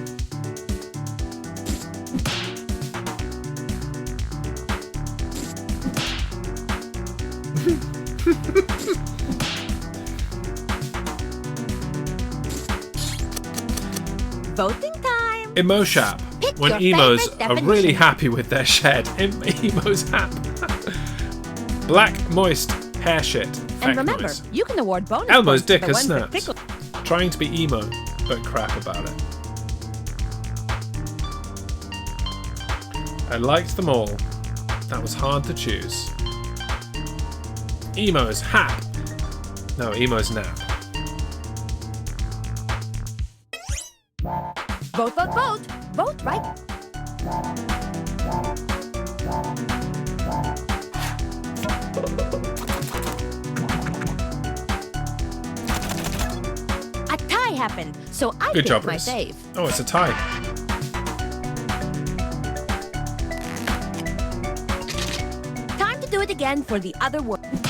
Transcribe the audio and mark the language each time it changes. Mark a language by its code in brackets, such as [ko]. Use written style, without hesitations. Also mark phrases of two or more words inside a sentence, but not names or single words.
[en] Voting time. Emoshap. Pick When your emos favorite are definition. really happy with their shed. Emo's hap. Black, moist, hair shit. And remember, noise. you can award bonus Elmo's points dick for the has ones that snaps. tickle. Trying to be emo, but crap about it. I liked them all. That was hard to choose. Emo's hap. No, emo's nap. Vote, vote, vote. Vote right. A tie happened, so I Good picked job, my Reese. save. Oh, it's a tie. Time to do it again for the other word.